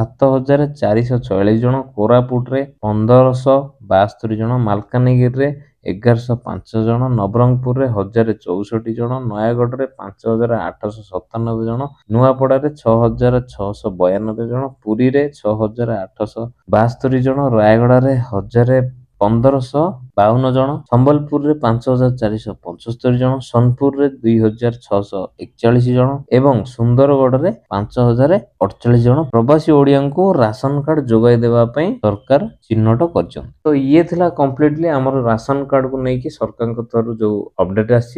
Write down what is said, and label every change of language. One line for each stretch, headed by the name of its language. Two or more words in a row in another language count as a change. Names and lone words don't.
Odia: 7,444 ଜଣ କୋରାପୁଟ ରେ 1,572 ଜଣ ମାଲକାନଗିରି ରେ 1,105 ଜଣ ନବରଙ୍ଗପୁର ରେ 1,064 ଜଣ ନୟାଗଡ଼ ରେ 5,897 ଜଣ ନୁଆପଡ଼ା ରେ 6,692 ଜଣ ପୁରୀ ରେ 6,872 ଜଣ ରାୟଗଡ଼ା ରେ 1,1500 52 ଜଣ, ସମ୍ବଲପୁରରେ 5475 ଜଣ, ସୋନପୁରରେ 2641 ଜଣ ଏବଂ ସୁନ୍ଦରଗଡ଼ରେ 5048 ଜଣ ପ୍ରବାସୀ ଓଡ଼ିଆଙ୍କୁ ରାସନ କାର୍ଡ ଯୋଗାଇ ଦେବା ପାଇଁ ସରକାର ଚିହ୍ନଟ କରିଛନ୍ତି। ତ ଇଏ ଥିଲା କମ୍ପ୍ଲିଟଲି ଆମର ରାସନ କାର୍ଡକୁ ନେଇକି ସରକାରଙ୍କ ତରଫରୁ ଯୋଉ ଅପଡେଟ ଆସିଛି।